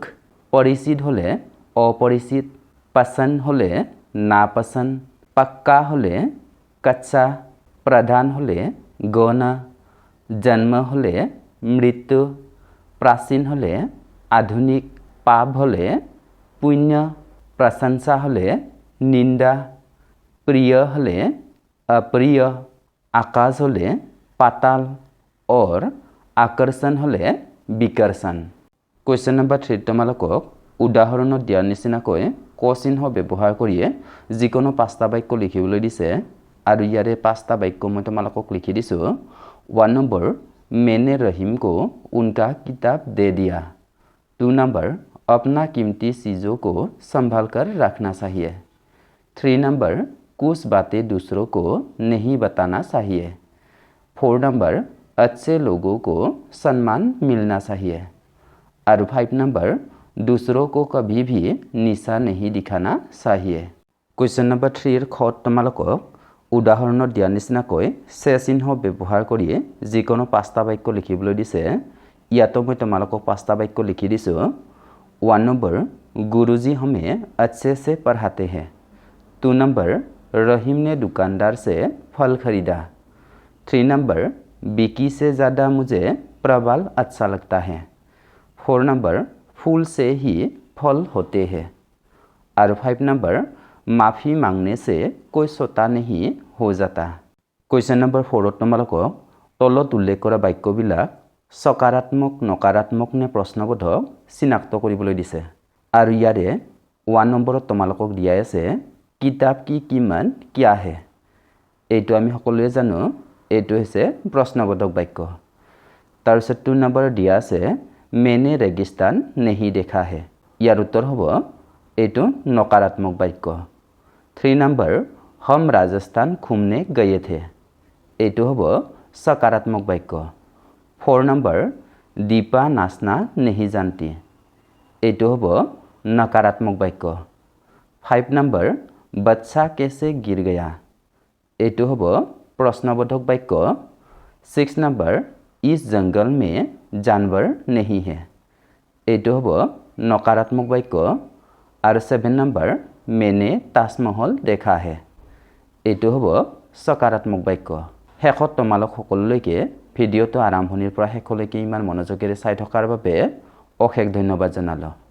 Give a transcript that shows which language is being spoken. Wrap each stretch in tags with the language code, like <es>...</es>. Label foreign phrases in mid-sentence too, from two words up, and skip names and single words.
<as>পৰিচিত হ'লে অপৰিচিত, পচন্দ হ'লে নাপচন্দ, পক্কা হ'লে কচ্চা, প্ৰধান হ'লে গৌণ, জন্ম হ'লে মৃত্যু, প্ৰাচীন হ'লে আধুনিক, পাপ হ'লে পুণ্য, প্ৰশংসা হ'লে নিন্দা, প্ৰিয় হ'লে অপ্ৰিয়, আকাশ হ'লে পাতাল और আকৰ্ষণ হ'লে বিকৰ্ষণ।</as> <en>question number</en> <as>3 তোমালোকক উদাহৰণত দিয়াৰ নিচিনাকৈ ক চিহ্ন ব্যৱহাৰ কৰিয়ে যিকোনো 5টা বাক্য লিখিবলৈ দিছে আৰু ইয়াৰে 5টা বাক্য মই তোমালোকক লিখি দিছোঁ।</as> <hi>1 নম্বৰ मैंने रहीम को उनका किताब दे दिया। 2 नंबर, अपना कीमती चीज़ों को संभाल कर रखना चाहिए। 3 नंबर, कुछ बातें दूसरों को नहीं बताना चाहिए। 4 नंबर, अच्छे लोगों को सम्मान मिलना चाहिए। और 5 नंबर, दूसरों को कभी भी निशा नहीं दिखाना चाहिए।</hi> <en>question number</en> <as>3 ख তোমালোকক উদাহৰণত দিয়া নিচিনাকৈ সে চিহ্ন ব্যৱহাৰ কৰি যিকোনো 5টা বাক্য লিখিবলৈ দিছে। ইয়াতো মই তোমালোকক 5টা বাক্য লিখি দিছোঁ।</as> <hi>1 नंबर, गुरुजी हमें अच्छे से पढ़ाते हैं। 2 नंबर, रहीम ने दुकानदार से फल खरीदा। 3 नंबर, बिकी से ज़्यादा मुझे प्रवाल अच्छा लगता है। 4 नंबर, फूल से ही फल होते हैं। और 5 नंबर, माफ़ी मांगने से कोई छोटा नहीं हो जाता।</hi> <en>question number</en> <as>4 তোমালোকক তলত উল্লেখ কৰা বাক্যবিলাক সকাৰাত্মক, নকাৰাত্মক নে প্ৰশ্নবোধক চিনাক্ত কৰিবলৈ দিছে। আৰু ইয়াৰে 1 নম্বৰত তোমালোকক দিয়া আছে কিতাপ কি কিমান কিয়া হে। এইটো আমি সকলোৱে জানো, এইটো হৈছে প্ৰশ্নবোধক বাক্য। তাৰপিছত 2 নম্বৰত দিয়া আছে</as> <hi>मैंने रेगिस्तान नहीं देखा है।</hi> <as>ইয়াৰ উত্তৰ হ'ব এইটো নকাৰাত্মক বাক্য।</as> <hi>3 नंबर, हम राजस्थान घूमने गए थे।</hi> <as>এইটো হ'ব सकारात्मक বাক্য।</as> <hi>4 नंबर, दीपा नाचना नहीं जानती।</hi> <as>এইটো হ'ব नकारात्मक বাক্য।</as> <hi>5 नंबर, बच्चा कैसे गिर गया।</hi> <as>এইটো হ'ব प्रश्नবোধক বাক্য।</as> <hi>6 नंबर, इस जंगल में जानवर नहीं है।</hi> <as>এইটো হ'ব नकारात्मक বাক্য।</as> <hi>আৰু 7 नंबर, मैंने ताजमहल देखा है।</hi> <as>এইটো হ'ব सकारात्मक বাক্য। শেষত তোমালোক সকলোলৈকে ভিডিঅ'টো আৰম্ভণিৰ পৰা শেষলৈকে ইমান মনোযোগেৰে চাই থকাৰ বাবে অশেষ ধন্যবাদ জনালোঁ।</as>